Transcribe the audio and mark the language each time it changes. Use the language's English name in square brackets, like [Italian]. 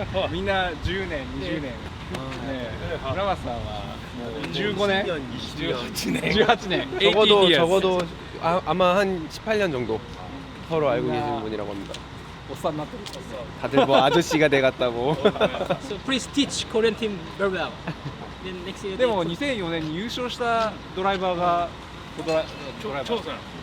[Japanese] みんな10年、20年。ねえ、村松さんはもう15年、18年、 [Korean] 적어도 아마 한 18년 정도 서로 알고 계시는 분이라고 합니다. [Japanese] おっさんになってる。 [Korean] 다들 뭐 아저씨가 돼갔다고. [English] So please teach Korean team very well. Then next year. [Japanese] でも2004年に優勝したドライバーがドライバー。